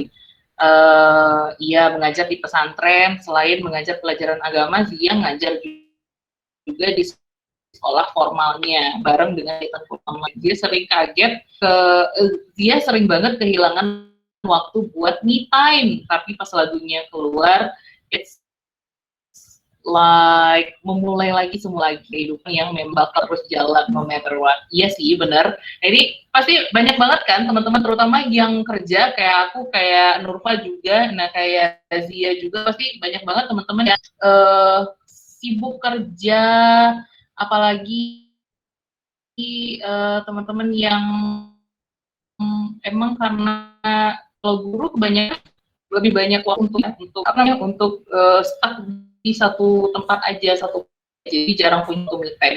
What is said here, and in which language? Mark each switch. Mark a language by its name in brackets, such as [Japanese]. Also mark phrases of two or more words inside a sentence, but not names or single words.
[Indonesian] Ia mengajar di pesantren, selain mengajar pelajaran agama, Zia ngajar juga di sekolah formalnya bareng dengan kegiatan formal. Dia sering kaget dia sering banget kehilangan waktu buat [English] me time, [Indonesian] tapi pas lagunya keluar [English] it's like [Indonesian] memulai lagi semula lagi kehidupan yang memang bakal terus jalan [English] no matter what. [Indonesian] Iya sih benar. Jadi pasti banyak banget kan teman-teman, terutama yang kerja kayak aku, kayak Nurfa juga, nah kayak Zia juga, pasti banyak banget teman-teman yang sibuk kerja, apalagi teman-teman yang emang karena kalau guru kebanyakan lebih banyak waktu untuk apa namanya, untuk stuck di satu tempat aja, jadi jarang punya waktu [English] me time.